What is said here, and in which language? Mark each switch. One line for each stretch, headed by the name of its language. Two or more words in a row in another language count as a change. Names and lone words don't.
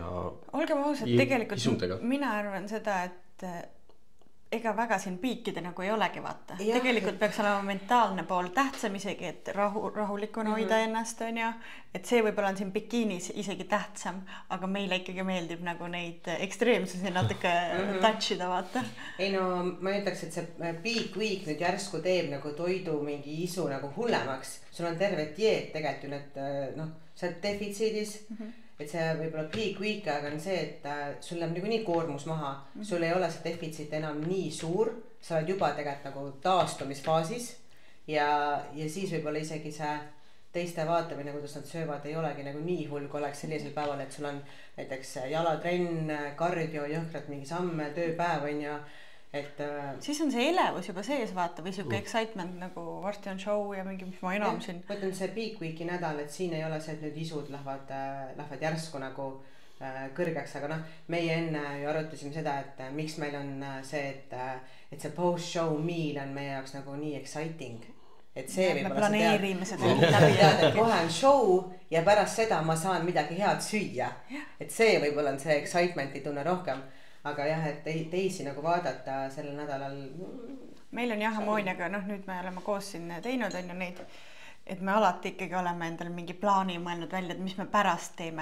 Estonian: olgem ausad, tegelikult isudega. Mina arvan seda, et ega väga siin piikide nagu ei olegi vaata. Tegelikult peaks olema mentaalne pool tähtsam isegi, et rahulikuna hoida ennast on ja, et see võib-olla on siin bikiinis isegi tähtsam, aga meile ikkagi meeldib nagu neid ekstreemsusi natuke touchida vaata. Ei no ma ütleks, et see
English: peak week
Estonian: nüüd järsku teeb nagu toidu mingi isu nagu hullemaks. Sul on terve dieet tegelikult ju need, noh, sa oled defitsiidis, et see võib-olla
English: peak week,
Estonian: aga on see, et sul läheb nii koormus maha, sul ei ole see defitsiit enam nii suur, sa oled juba tegelikult nagu taastumisfaasis ja siis võib-olla isegi see teiste vaatamine, kuidas nad söövad, ei olegi nagu nii hull, kui oleks sellisel päeval, et sul on näiteks jalatrenn, kardio, jõhkralt mingi samme, tööpäev on ja et siis on see elevus juba sees vaata või siuke excitement nagu varsti on show ja mingi, mis ma enam siin. Võtan see
English: peak weeki
Estonian: nädal, et siin ei ole see, et nüüd isud lähevad järsku nagu kõrgeks, aga noh, meie enne ju arutasime seda, et miks meil on see, et see
English: post-show meal
Estonian: on meie jaoks nagu nii exciting. Et see me planeerime seda läbi. Kohe on show ja pärast seda ma saan midagi head süüa. Et see võib-olla on see excitementi tunne rohkem. Aga jah, et teisi nagu vaadata sellel nädalal. Meil on jah Amooniaga, noh nüüd me oleme koos siin teinud on ju neid, et me alati ikkagi oleme endal mingi plaani mõelnud välja, et mis me pärast teeme.